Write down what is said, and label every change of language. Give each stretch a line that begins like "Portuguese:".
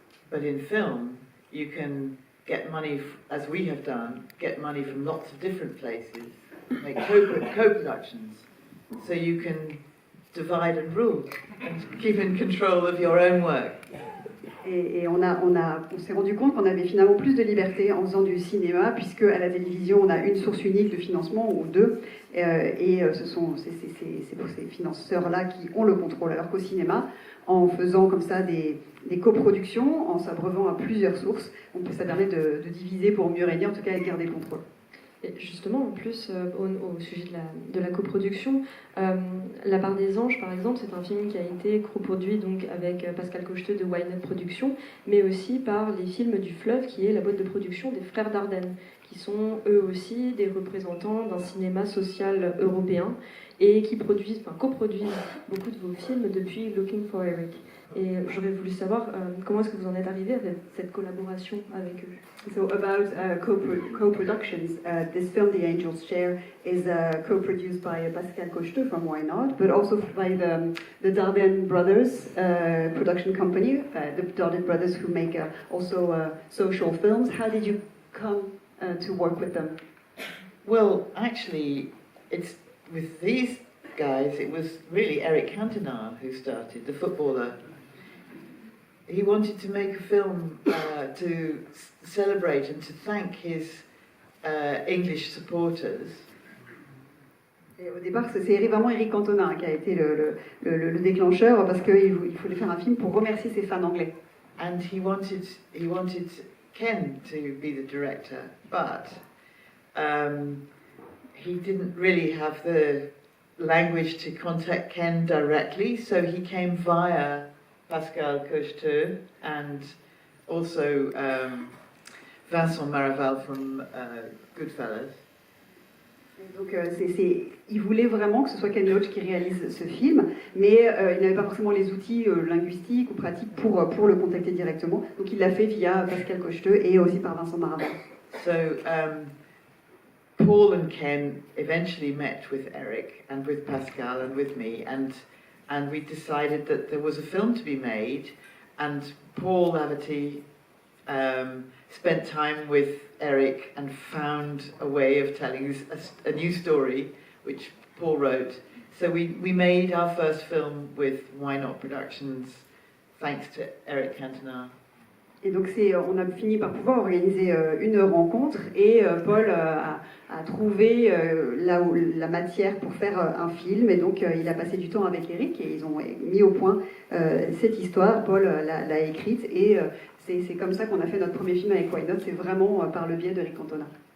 English: But in film you can get money, as we have done, get money from lots of different places, make co-productions, so you can divide and rule and keep in control of your own work.
French: Et on s'est rendu compte qu'on avait finalement plus de liberté en faisant du cinéma, puisque à la télévision on a une source unique de financement ou deux, et c'est pour ces financeurs-là qui ont le contrôle. Alors qu'au cinéma, en faisant comme ça des coproductions, en s'abreuvant à plusieurs sources, ça permet de diviser pour mieux régner, en tout cas et de garder le contrôle. Et justement, en plus, au sujet de la coproduction, La part des anges, par exemple, c'est un film qui a été coproduit donc avec Pascal Cocheteux de Why Not Productions, mais aussi par les films du Fleuve, qui est la boîte de production des frères Dardenne, qui qui sont eux aussi des représentants d'un cinéma social européen et qui coproduisent beaucoup de vos films depuis Looking for Eric. Et j'aurais voulu savoir comment est-ce que vous en êtes arrivé avec cette collaboration avec eux.
English: So about co-productions, this film, The Angel's Share, is co-produced by Pascal Cocheteux from Why Not, but also by the Darden Brothers production company, the Darden Brothers who make also social films. How did you come to work with them? Well, actually, it's with these guys, it was really Eric Cantona who started, the footballer. He wanted to make a film to celebrate and to thank his English supporters.
French: Et au départ, c'est vraiment Eric Cantona qui a été le déclencheur parce qu'il voulait faire un film pour remercier ses fans anglais.
English: And he wanted Ken to be the director, but he didn't really have the language to contact Ken directly, so he came via Pascal Cocheteux and also Vincent Maraval from Goodfellas.
French: Donc il voulait vraiment que ce soit Ken Loach qui réalise ce film, mais il n'avait pas forcément les outils linguistiques ou pratiques pour le contacter directement. Donc il l'a fait via Pascal Cocheteux et aussi par Vincent Maraval.
English: So Paul and Ken eventually met with Eric and with Pascal and with me, and we decided that there was a film to be made, and Paul Laverty spent time with Eric and found a way of telling a new story, which Paul wrote. So we made our first film with Why Not Productions, thanks to Eric Cantona.
French: Et donc on a fini par pouvoir organiser une rencontre et Paul a trouvé la matière pour faire un film, et donc il a passé du temps avec Eric et ils ont mis au point cette histoire. Paul l'a écrite et c'est comme ça qu'on a fait notre premier film avec Why Not, c'est vraiment par le biais d'Eric Cantona.